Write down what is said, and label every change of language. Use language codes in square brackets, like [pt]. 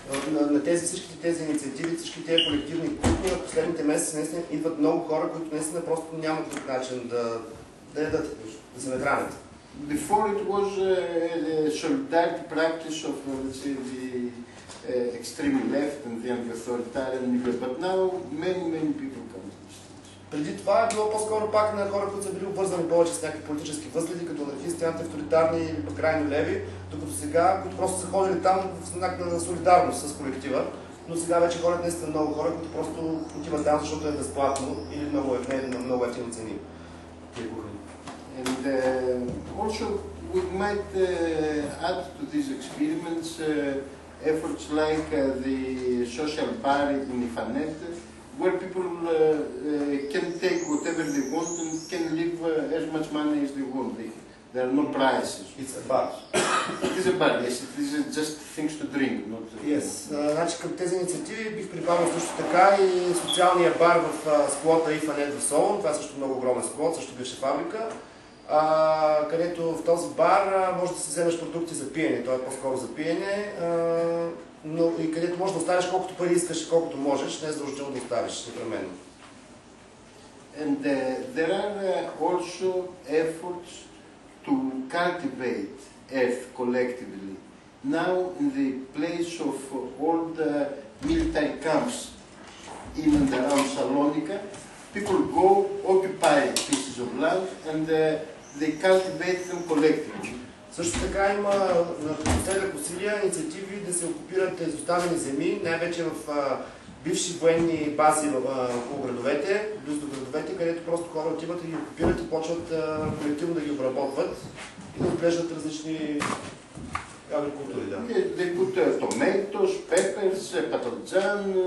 [bg] На всички тези инициативи, всички тези колективни кухни в последните месеци наистина идват много хора, които наистина просто нямат друг начин да ядат, да се нахранят. [en] Before it was a solidarity practice of, let's say, the extreme left and the anti-authoritarian media, but now many people come to this. [bg] Преди това е било по-скоро пак на хора, които са били обвързани повече с някакви политически възгледи, като анархисти, антиавторитарни или пък крайно леви, докато сега, които просто са ходили там в знак на солидарност с колектива, но сега вече ходят наистина много хора, които просто отиват там, защото е безплатно или на много ефтини цени. [en] And also we might add to these experiments efforts like the social bar in Ifanet, where people can take whatever they want and can live as much money as they want. There are no prices. It's a bar. It is a bar, yes. It is just things to drink, not... Yes. [bg] Значи към тези инициативи бих прибавил също така и социалния бар в склота Ифанет в Солон. Това е също много огромен склот, също бивша фабрика, където в този бар може да си вземеш продукти за пиене. Той е по-скоро за пиене. но и където можеш да оставиш колкото пари искаш и колкото можеш, не е задължително да оставиш непременно. [en] And there are also efforts to cultivate earth collectively. Now, in the place of all the military camps in and around Salonika, people go occupy pieces of land and they cultivate them collectively. [bg] Също така има напоследък усилия, инициативи да се окупират изоставени земи, най-вече в бивши военни бази около градовете, близо до градовете, където просто хора отиват и ги окупират и почват колективно да ги обработват и да отглеждат различни агрикултури. Да. [en] They put tomatoes, peppers, patatjan,